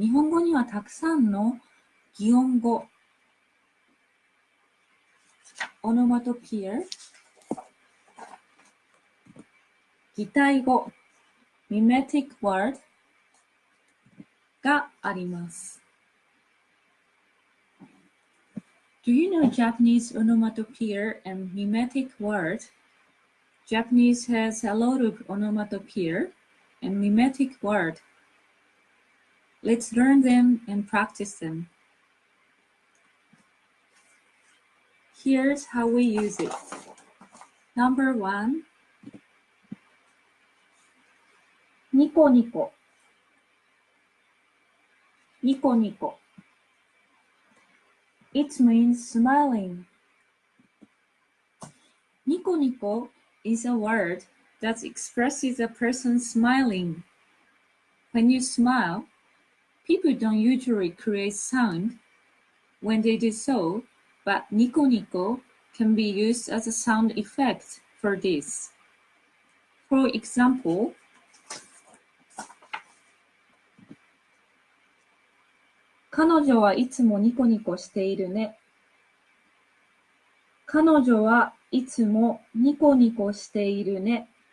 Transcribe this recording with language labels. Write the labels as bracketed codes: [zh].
[ja] 日本語にはたくさんの擬音語、onomatopoeia、擬態語、mimetic word があります。 [en] Do you know Japanese onomatopoeia and mimetic word? Japanese has a lot of onomatopoeia and mimetic word. Let's learn them and practice them. Here's how we use it. Number 1. [ja] ニコニコ。ニコニコ。 [en] It means smiling. ニコニコ is a word that expresses a person smiling. When you smile, people don't usually create sound when they do so, but nico nico can be used as a sound effect for this. For example, [ja] 彼女はいつもニコニコしているね。彼女はいつもニコニコしているね。